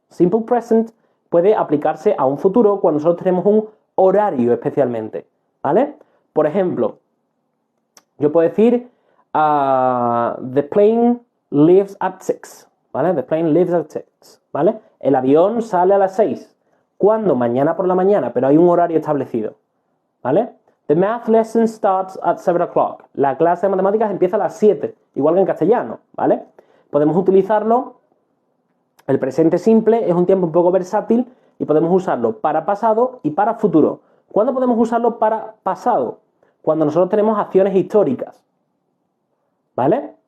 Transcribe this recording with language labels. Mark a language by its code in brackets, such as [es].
[es] Simple present puede aplicarse a un futuro cuando nosotros tenemos un horario especialmente, ¿vale? Por ejemplo, yo puedo decir [en] the plane leaves at 6, ¿vale? The plane leaves at 6, ¿vale? [es] El avión sale a las 6. ¿Cuándo? Mañana por la mañana, pero hay un horario establecido, ¿vale? [en] The math lesson starts at 7 o'clock. [es] La clase de matemáticas empieza a las 7, igual que en castellano, ¿vale? Podemos utilizarlo, el presente simple es un tiempo un poco versátil y podemos usarlo para pasado y para futuro. ¿Cuándo podemos usarlo para pasado? Cuando nosotros tenemos acciones históricas, ¿vale?